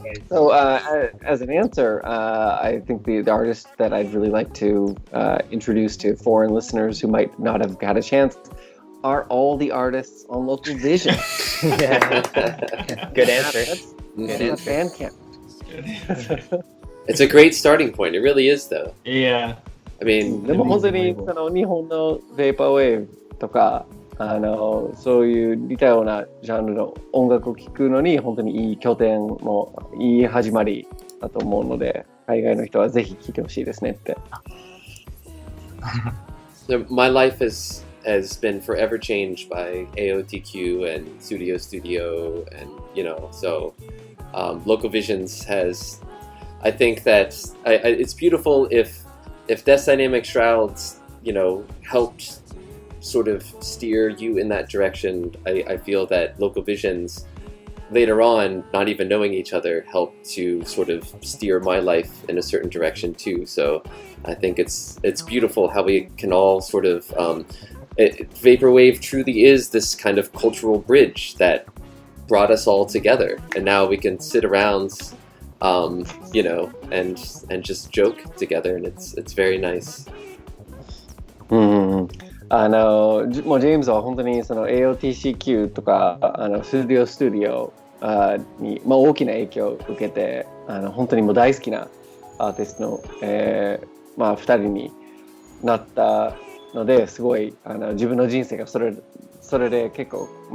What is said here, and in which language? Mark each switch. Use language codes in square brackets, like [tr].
[en] So, as an answer, I think the artist that I'd really like to introduce to foreign listeners who might not have had a chance are all the artists on Local Vision. Yeah. Good answer. Good answer. Bandcamp. It's a great starting point. It really is, though. Yeah. I mean, [ja] でも本当にその日本のベーパーウェーブとかそういう似たようなジャンルの音楽を聴くのに本当にいい拠点もいい始まりだと思うので海外の人はぜひ聴いてほしいですねって。 [en] My life has been forever changed by AOTQ and Studio and so Local Visions has, I think that it's beautiful if Death Dynamic Shrouds helped sort of steer you in that direction. I feel that Local Visions later on, not even knowing each other, helped to sort of steer my life in a certain direction too. So I think it's beautiful how we can all sort of Vaporwave truly is this kind of cultural bridge that brought us all together, and now we can sit around and just joke together, and it's very nice. [ja] もうジェームズは本当にその AOTCQ とかスタディオに、大きな影響を受けて本当にもう大好きなアーティストの、2人になったのですごい自分の人生がそれで結構、